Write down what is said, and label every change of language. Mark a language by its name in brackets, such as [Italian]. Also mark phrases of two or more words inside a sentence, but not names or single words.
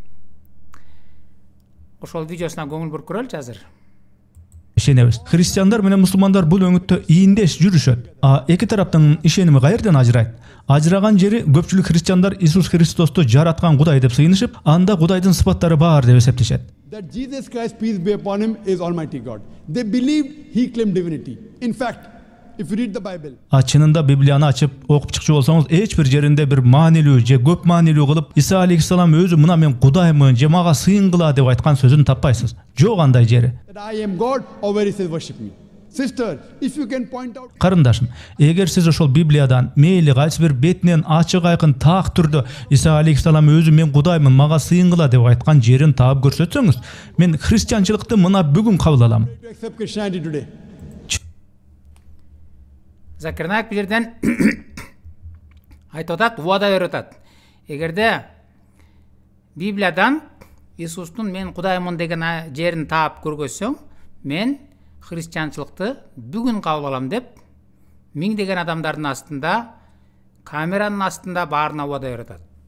[Kyrgyz] Ошол видеосуна көңүл буруп көрөлүчү азыр. Ишенебиз. Христиандар менен мусулмандар бул өңүттө ийиндеш жүрүшөт. Эки тараптын ишеними каерден ажырайт? Ажыраган жери көпчүлүк христиандар Иисус Христосту жараткан Кудай деп сыйынышып, анда Кудайдын сыпаттары бар деп эсептешет. [English] That Jesus Christ, peace be upon him, is Almighty God. They believed he claimed divinity. In fact, if you read the Bible, [Kyrgyz] Чынында Библияны ачып окуп чыкчы болсоңуз, эч бир жеринде бир маанилүү же көп маанилүү кылып, Иса алейхиссалам өзү мына мен Кудаймын же мага сыйынгыла деп айткан сөзүн таппайсыз. Жок андай жери. [English] that I am God, or where he says worship me. Sister, if you can point out... [Kyrgyz] Карындашым, эгер сиз ошол Библиядан мейли кайсы бир бетинен ачык айкын так түрдө Иса алейхиссалам өзү мен Кудаймын, мага сыйынгыла деп айткан жерин таап көрсөтсөңүз, мен христианчылыкты мына бүгүн кабыл алам. [English] To accept Christianity today. [Kyrgyz] Закир Найк бул жерден айтып атат, убада берип атат. Эгерде Библиядан Иисустун мен Кудаймын деген жерин таап көргөзсөң, мен христианчылыкты бүгүн кабыл алам деп миңдеген адамдардын астында, камеранын астында баарына убада берип атат.